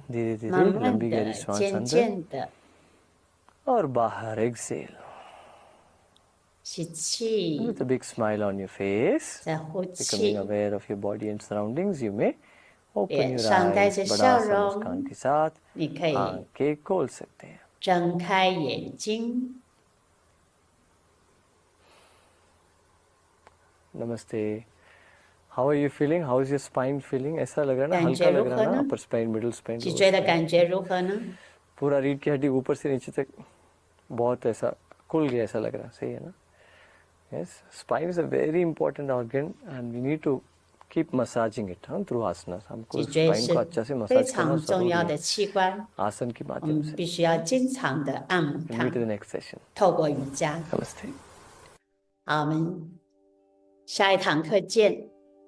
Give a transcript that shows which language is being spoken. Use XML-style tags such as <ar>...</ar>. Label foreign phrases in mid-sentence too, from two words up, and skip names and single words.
<hi>धीरे धीरे</hi> <zh>慢慢</zh> <hi>लंबी गहरी</hi> <zh>的、</zh> <hi>सांस</hi> <zh>渐</zh> <hi>अंदर</hi> <zh>渐的</zh> <hi>और बाहर.</hi> <en>Exhale</en> <zh>吸气，</zh> <en>with a big smile on your face.</en> <zh>再呼</zh> <en>Becoming</en> <zh>气，</zh> <en>aware of your body and surroundings, you may open</en> <zh>脸</zh> <en>your</en> <zh>上带</zh> <en>eyes.</en> <zh>着</zh> <hi>बड़ा</hi> <zh>笑</zh> <hi>सा मुस्कान</hi> <zh>容，</zh> <hi>के साथ</hi> <zh>你可以</zh> <hi>आंखें खोल सकते हैं.</hi> <zh>睁开眼睛。</zh> <hi>नमस्ते.</hi> <en>How are you feeling? How is your spine feeling?</en> <hi>ऐसा लग रहा है ना,</hi> <zh>感觉</zh> <hi>हल्का लग</hi> <zh>如</zh> <hi>रहा</hi> <zh>何</zh> <hi>है ना,</hi> <zh>呢？</zh> <en>upper spine, middle spine,</en> <zh>脊</zh> <en>lower</en> <zh>椎的</zh> <en>spine.</en> <zh>感觉如何呢？</zh> <hi>पूरा रीढ़ की हड्डी ऊपर से नीचे तक बहुत ऐसा खुल गया, ऐसा लग रहा है. सही है ना?</hi> <en>Yes, spine is a very important organ and we need to keep massaging it through asanas.</en> <hi>हमको</hi> <zh>脊椎</zh> <hi>spine</hi> <zh>是</zh> <hi>को अच्छा से</hi> <zh>非</zh> <hi>massage करना</hi> <zh>常重要</zh> <hi>जरूरी</hi> <zh>的</zh> <hi>है</hi> <zh>器官，</zh> <hi>आसन के</hi> <zh>我</zh> <hi>माध्यम</hi> <zh>们</zh> <hi>से.</hi> <zh>必须要经常的按摩</zh> <en>We'll</en> <zh>它</zh> <en>meet，in the next session.</en> <zh>透过瑜伽。</zh> <en>Namaste.</en> <zh>好，我们下一堂课见。</zh>